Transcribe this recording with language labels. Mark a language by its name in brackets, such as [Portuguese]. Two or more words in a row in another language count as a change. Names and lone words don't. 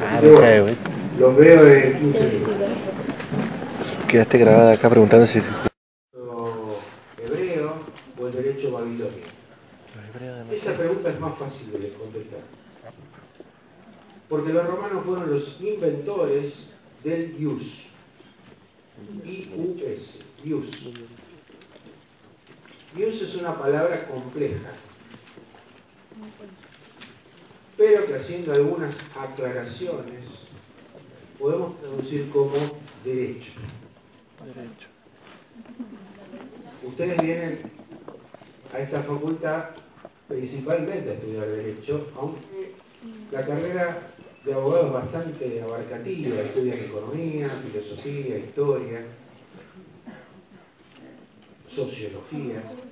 [Spanish] Los veo en 15 minutos. Quedaste grabada acá preguntando si... Hebreo o el derecho babilonio. Esa pregunta es más fácil de contestar. Porque los romanos fueron los inventores del ius. I-U-S. Ius. Ius es una palabra compleja, pero que haciendo algunas aclaraciones podemos traducir como derecho. Ustedes vienen a esta facultad principalmente a estudiar derecho, aunque la carrera de abogado es bastante abarcativa, estudian economía, filosofía, historia, sociología.